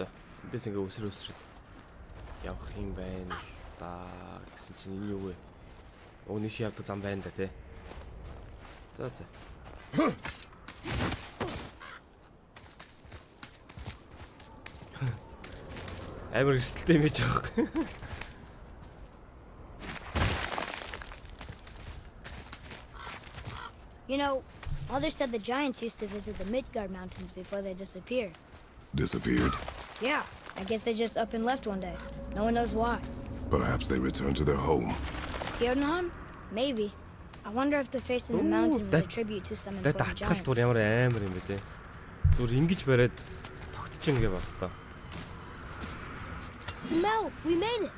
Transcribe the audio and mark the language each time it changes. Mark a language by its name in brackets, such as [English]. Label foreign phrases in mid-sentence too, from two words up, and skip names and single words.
[Mongolian] Эндээс ингээ үсрээд явах юм байна да гэсэн чинь энэ юу вэ? Өөний ши явдаг зам байна да тий. За. Амар эрсдэлтэй мэж авах. [English] You know, Mother said the giants used to visit the Midgard Mountains before they disappeared. Disappeared? Yeah, I guess they just up and left one day. No one knows why. Perhaps they returned to their home. Jotunheim? Maybe. I wonder if the face in the mountain was a tribute to some important giant. [Mongolian] Татгалт ямар амар юм бэ те. Түр ингэж бариад тогтчихно гэж бодлоо. [English] No, we made it.